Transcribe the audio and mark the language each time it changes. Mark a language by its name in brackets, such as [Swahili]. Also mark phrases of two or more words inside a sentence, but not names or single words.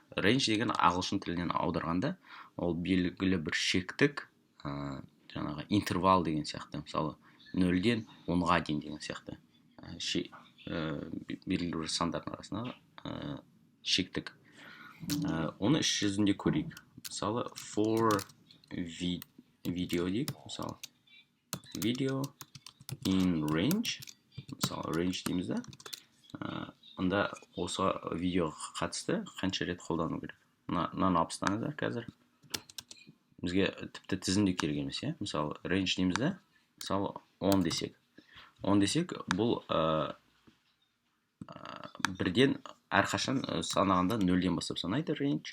[Kazakh] Range деген ағылшын тілінен аударғанда, ол белгілі бір шектік, жаңағы интервал деген сияқты. Мысалы, 0-ден 10-ға дейін деген сияқты. Белгілі бір сандардың арасында шектік. Оны іс жүзінде көрейік. Мысалы, [English] for video дейік. [Kazakh] Мысалы, [English] video in range. [Kazakh] Мысалы, range дейміз да. Онда осы видеоға қатысты қанша рет қолдану керек. Мынаны алып тастаңыздар қазір. Бізге тіпті тізімде керек емес, иә? Мысалы, range дейміз да. Мысалы, 10 десек. 10 десек, бұл бірден әрқашан санағанда 0-ден бастап санайды range.